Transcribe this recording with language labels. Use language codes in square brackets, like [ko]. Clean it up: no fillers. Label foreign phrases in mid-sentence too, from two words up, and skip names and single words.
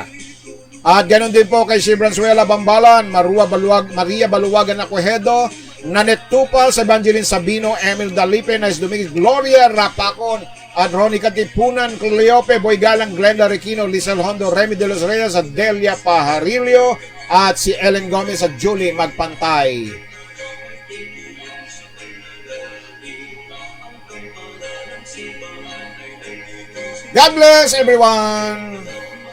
[tl] At ganun din po kay si Branzuela Bambalan, Maria Baluwagan Acuejedo, Nanet Tupal, Evangeline Sabino, Emil Dalipe, Nice Dominguez, Gloria Rapacon, at Ronnie Katipunan, Cleope, Boy Galang, Glenda Requino, Lizelle Hondo, Remy De Los Reyes, at Delia Pajarillo, at si Ellen Gomez at Julie Magpantay. [en] God bless everyone!